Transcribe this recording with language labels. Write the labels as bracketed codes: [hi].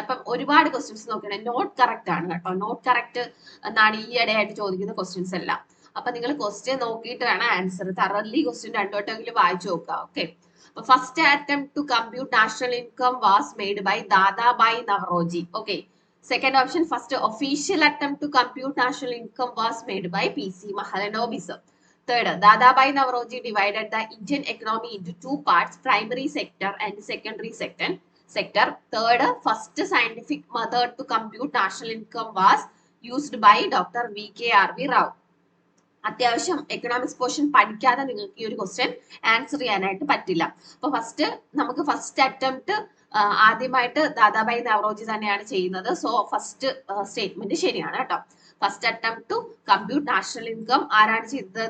[ml] അപ്പം ഒരുപാട് ക്വസ്റ്റ്യൻസ് നോക്കണേ നോട്ട് കറക്റ്റ് ആണ് കേട്ടോ. നോട്ട് കറക്റ്റ് എന്നാണ് ഈ ഇടയായിട്ട് ചോദിക്കുന്ന ക്വസ്റ്റ്യൻസ് എല്ലാം. അപ്പൊ നിങ്ങൾ ക്വസ്റ്റ്യൻ നോക്കിയിട്ട് വേണം ആൻസർ. തറലി ക്വസ്റ്റ്യൻ രണ്ടോട്ടെങ്കിലും വായിച്ചു നോക്കുക. [en] Okay, അപ്പൊ first attempt to compute national income was made by Dadabhai Naoroji. ഓക്കെ, second option, first official attempt to compute national income was made by PC Mahalanobism. Third, Dadabhai Navroji divided the Indian economy into two parts, primary sector and secondary sector. Third, first scientific method to compute national income was used by Dr. V.K.R.V. Rao. [ml] അത്യാവശ്യം economics portion പഠിക്കാതെ നിങ്ങൾക്ക് ഈ ഒരു question answer ചെയ്യാനായിട്ട് പറ്റില്ല. അപ്പൊ നമുക്ക് first attempt ആദ്യമായിട്ട് ദാദാഭായ് നവറോജി തന്നെയാണ് ചെയ്യുന്നത്. സോ ഫസ്റ്റ് സ്റ്റേറ്റ്മെന്റ് ശരിയാണ് കേട്ടോ. [en] first attempt to compute national income [ml] ആരാണ് ചെയ്തത്?